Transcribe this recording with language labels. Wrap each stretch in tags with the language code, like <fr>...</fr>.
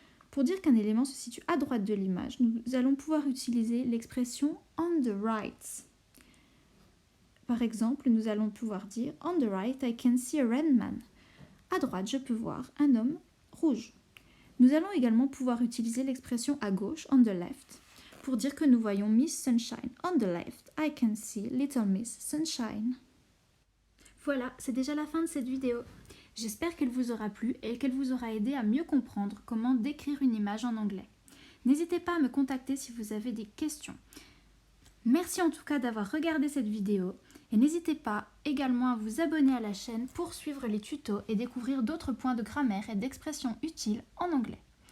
<fr>Pour dire qu'un élément se situe à droite de l'image, nous allons pouvoir utiliser l'expression</fr> <en>on the right.</en> <fr>Par exemple, nous allons pouvoir dire</fr> <en>on the right, I can see a red man.</en> <fr>À droite, je peux voir un homme rouge. Nous allons également pouvoir utiliser l'expression à gauche,</fr> <en>on the left,</en> <fr>pour dire que nous voyons Miss Sunshine.</fr> <en>On the left, I can see little Miss Sunshine.</en> <fr>Voilà, c'est déjà la fin de cette vidéo. J'espère qu'elle vous aura plu et qu'elle vous aura aidé à mieux comprendre comment décrire une image en anglais. N'hésitez pas à me contacter si vous avez des questions. Merci en tout cas d'avoir regardé cette vidéo et n'hésitez pas également à vous abonner à la chaîne pour suivre les tutos et découvrir d'autres points de grammaire et d'expressions utiles en anglais.</fr>